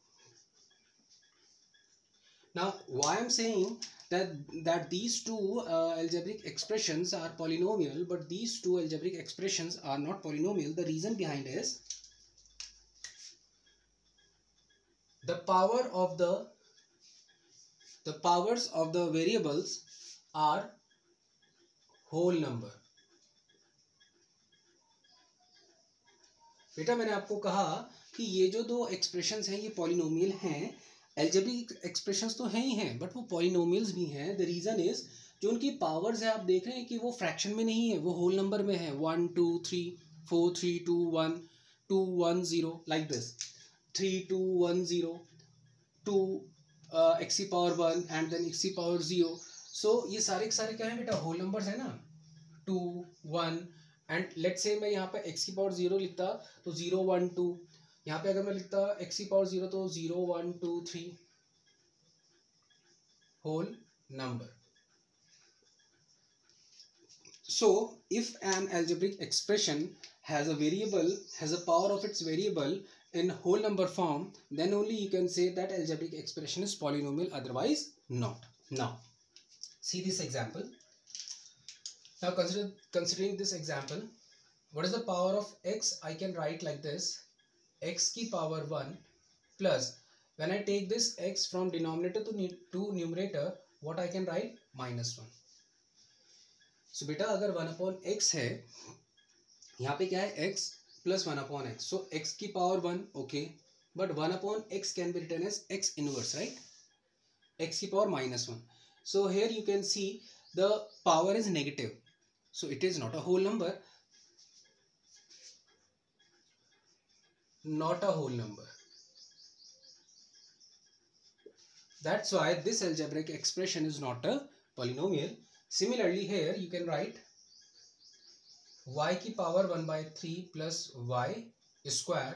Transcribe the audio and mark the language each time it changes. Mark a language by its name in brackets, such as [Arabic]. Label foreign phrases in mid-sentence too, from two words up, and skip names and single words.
[English] Now why I am saying that these 2 algebraic expressions are polynomial, but these 2 algebraic expressions are not polynomial, the reason behind is the powers of the variables are whole number. [Hindi] बेटा मैंने आपको कहा कि ये जो 2 एक्सप्रेशंस हैं ये पॉलिनोमियल हैं. [English] algebraic expressions [Hindi] तो हैं ही हैं, बट वो पॉलिनोमियल्स भी हैं. [English] The reason is [Hindi] जो उनकी पावर्स है आप देख रहे हैं कि वो फ्रैक्शन में नहीं है, वो [English] whole number [Hindi] में है. [English] 1 2 3 4 3 2 1 2 1 0 like this. 3 2 1 0 2 x e power 1 and then x e power 0. [Hindi] सो ये सारे के सारे क्या है बेटा, [English] whole numbers [Hindi] है ना, 2 1 [English] and let's say [Hindi] मैं यहाँ पे x की पावर 0 लिखता तो 0 1 2, यहाँ पे अगर मैं लिखता x की पावर 0 तो 0 1 2 3 [English] whole number. So if an algebraic expression has a variable, has a power of its variable in whole number form, then only you can say that algebraic expression is polynomial, otherwise not. Now see this example. Now considering this example, what is the power of x? I can write like this, x की power 1 plus, when I take this x from denominator to numerator, what I can write, -1. [Hindi] सो बेटा अगर 1/x है, यहाँ पे क्या है, x प्लस 1/x, सो x की पावर 1, ओके, बट 1/x [English] can be written as x inverse, right, [Hindi] x की पावर -1. [English] So here you can see the power is negative, So it is not a whole number, not a whole number. That's why this algebraic expression is not a polynomial. Similarly here you can write y की power 1/3 plus y square.